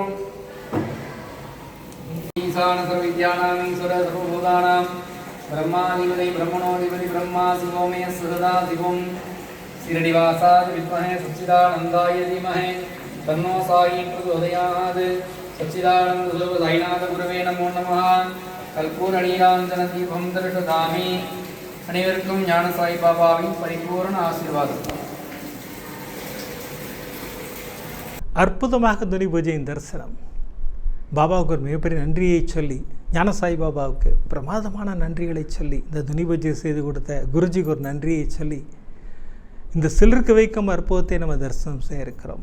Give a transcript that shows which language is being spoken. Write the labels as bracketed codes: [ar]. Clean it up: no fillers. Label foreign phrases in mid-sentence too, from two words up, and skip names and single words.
[sa] ईशान सर्वविद्यानां ईश्वर सर्वभूतानां ब्रह्माधिपति ब्रह्मणोऽधिपति ब्रह्मा शिवो मे सदा शिवं शिरडिवासाय विद्महे सच्चिदानन्दाय धीमहि तन्नो साई प्रचोदयात् सच्चिदानंद साईनाथ गुरुवे नमो नमः कर्पूर नीराजन दीपम् दर्शयामि [ta] அனைவருக்கும் ஞான சாய் பாபாவின் பரிபூர்ண ஆசீர்வாதம். அற்புதமாக துணி பூஜையின் தரிசனம். பாபாவுக்கு ஒரு மிகப்பெரிய நன்றியை சொல்லி, ஞான சாய் பாபாவுக்கு பிரமாதமான நன்றிகளை சொல்லி, இந்த துணி பூஜை செய்து கொடுத்த குருஜிக்கு ஒரு நன்றியை சொல்லி, இந்த சிலிர்க்க வைக்கும் அற்புதத்தை நம்ம தரிசனம் செய்ய இருக்கிறோம்.